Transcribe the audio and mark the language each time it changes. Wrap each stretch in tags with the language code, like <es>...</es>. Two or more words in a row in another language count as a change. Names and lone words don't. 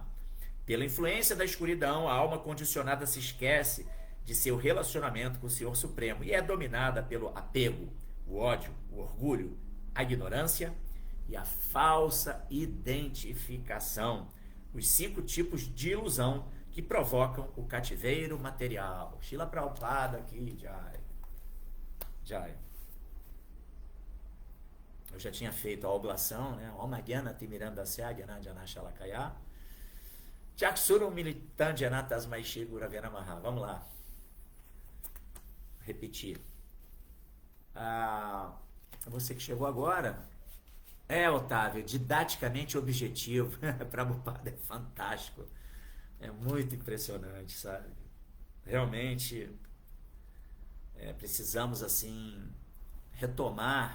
<pt>Pela influência da escuridão, a alma condicionada se esquece de seu relacionamento com o Senhor Supremo e é dominada pelo apego, o ódio, o orgulho, a ignorância e a falsa identificação, os 5 tipos de ilusão que provocam o cativeiro material. Srila Prabhupada aqui, Jai. Eu já tinha feito a oblação, né?</pt> <sa>ॐ अज्ञान तिमिरान्धस्य ज्ञानाञ्जन शलाकया चक्षुरुन् मीलितं येन तस्मै श्री गुरवे नमः.</sa> <pt>Vamos lá. Repetir. Você que chegou agora, Otávio, didaticamente objetivo. Prabhupada é fantástico. É muito impressionante, sabe? Realmente, precisamos, assim, retomar.</pt>